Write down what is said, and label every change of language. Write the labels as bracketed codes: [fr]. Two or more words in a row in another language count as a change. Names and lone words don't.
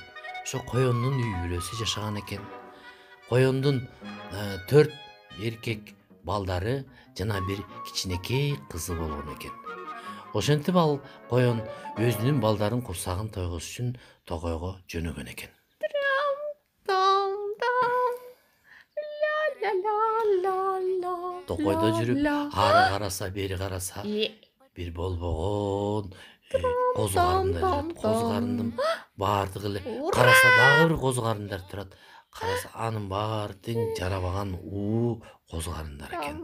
[ky] Ошо коендун үй бүлөсү жашаган экен. Коендун 4 эркек балдары жана бир кичинекей кызы болгон экен. Ошентип ал коен өзүнүн балдарын курсагын тойгоз үчүн Токойго жөнөгөн экен. Dam dam la la la la Токойдо жүрүп, ары караса, бери караса, Е. бир болбогон козу карындар жүрөт. Козу карындын баардыгы эле караса дагы бир козу карындар турат. Караса анын баары тең жарабаган козу карындар экен.